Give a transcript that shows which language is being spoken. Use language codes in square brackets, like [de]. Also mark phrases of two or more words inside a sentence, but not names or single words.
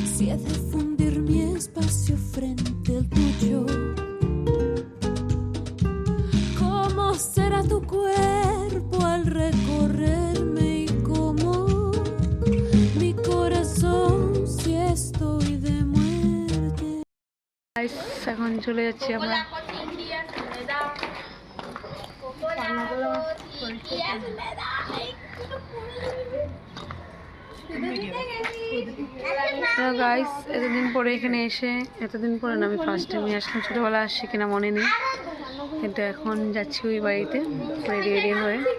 [es] hace fundir mi espacio frente al tuyo. ¿Cómo será tu cuerpo al recorrerme y cómo mi corazón si estoy de muerte? [bn] গাইস এখন চলে যাচ্ছি আমরা। গাইস এতদিন পরে এখানে এসে, এতদিন পরে না, আমি [en] first time [bn] আসলাম, ছোটোবেলা আসছি কিনা মনে নেই, কিন্তু এখন যাচ্ছি ওই বাড়িতে রেডি হয়ে।